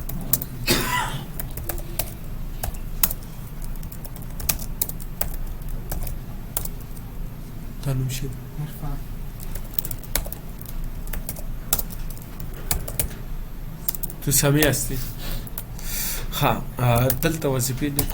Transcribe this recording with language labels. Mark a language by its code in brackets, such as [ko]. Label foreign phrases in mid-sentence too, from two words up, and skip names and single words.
[ps] تا نوم چی دی؟ [fa] تو سمی هستی؟ [ps] ها، دلته وظیفې لیکو.